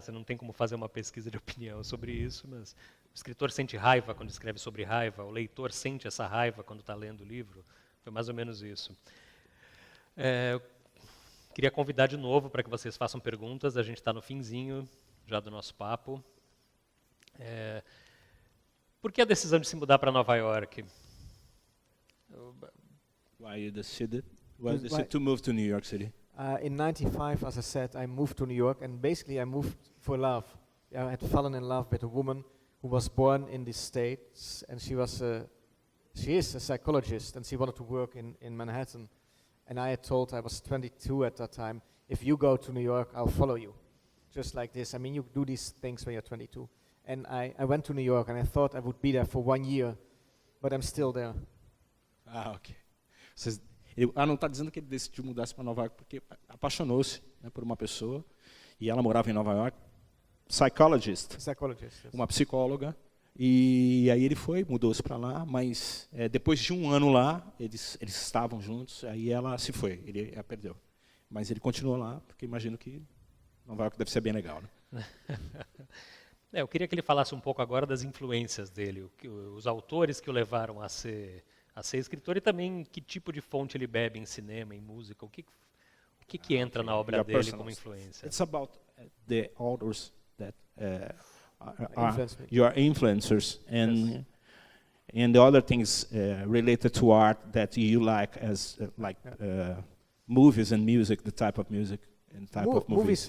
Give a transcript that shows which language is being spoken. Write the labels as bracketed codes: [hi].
[pt] Você não tem como fazer uma pesquisa de opinião sobre isso, mas o escritor sente raiva quando escreve sobre raiva, o leitor sente essa raiva quando está lendo o livro. Foi mais ou menos isso. Eu queria convidar de novo para que vocês façam perguntas. A gente está no finzinho já do nosso papo. Por que a decisão de se mudar para Nova York? [en] Why you decided to move to New York City? In 95, as I said, I moved to New York, and basically I moved for love. I had fallen in love with a woman who was born in the States, and she is a psychologist, and she wanted to work in Manhattan. And I had told her, I was 22 at that time, if you go to New York, I'll follow you. Just like this. I mean, you do these things when you're 22. And I went to New York, and I thought I would be there for 1 year, but I'm still there. Ok. [pt] Não está dizendo que ele decidiu mudar-se para Nova York porque apaixonou-se, né, por uma pessoa, e ela morava em Nova York, psychologist, [en] Yes. [pt] uma psicóloga, e aí ele mudou-se para lá, mas depois de 1 ano lá, eles estavam juntos, aí ela se foi, ele a perdeu. Mas ele continuou lá, porque imagino que Nova York deve ser bem legal, né? Eu queria que ele falasse um pouco agora das influências dele, os autores que o levaram a ser escritor, e também que tipo de fonte ele bebe em cinema, em música, o que entra na obra dele como influência. [en] It's about the authors that are your influencers, and the other things related to art that you like, as movies and music, the type of music and type of movies.